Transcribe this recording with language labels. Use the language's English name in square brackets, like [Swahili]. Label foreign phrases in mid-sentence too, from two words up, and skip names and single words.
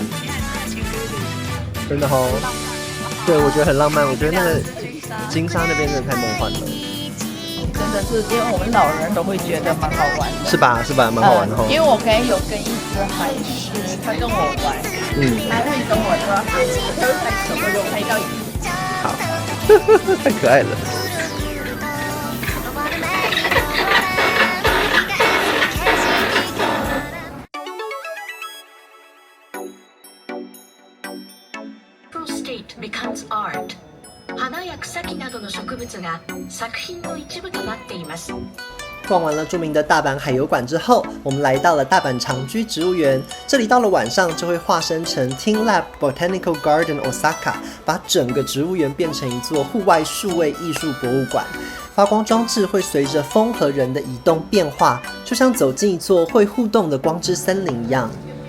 [Chinese] 真的哦，对，我觉得很浪漫。我觉得那个金沙那边真的太梦幻了。真的是，因为我们老人都会觉得蛮好玩的。是吧？是吧？蛮好玩的哦。因为我有跟一只海狮，它跟我玩，它会跟我说，它会拍手，我就拍到一起。好，太可爱了。 [English] becomes art. [Japanese] 花や草木などの植物が作品の一部となっています。 [Chinese] 逛完了著名的大阪海游馆之后，我们来到了大阪长居植物园。这里到了晚上就会化身成 TeamLab Botanical Garden Osaka， 把整个植物园变成一座户外数位艺术博物馆。发光装置会随着风和人的移动变化，就像走进一座会互动的光之森林一样。